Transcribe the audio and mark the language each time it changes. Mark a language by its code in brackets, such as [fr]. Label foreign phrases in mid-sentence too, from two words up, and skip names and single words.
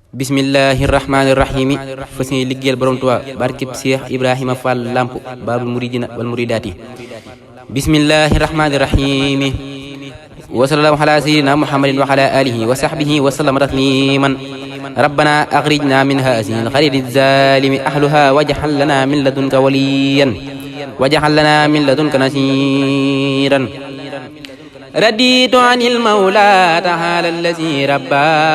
[ar] بسم الله الرحمن الرحيم [wo] fas yéene liggéeyal borom Tuubaa barkib Cheikh Ibrahima Fall Lamp [ar] باب المريدين والمريدات بسم الله الرحمن الرحيم وصلى الله على سيدنا محمد وعلى آله وصحبه وسلم تسليما ربنا أخرجنا من هذه القرية الظالم أهلها واجعل لنا من لدنك وليا واجعل لنا من لدنك نصيرا رديت عن المولى تعالى الذي ربى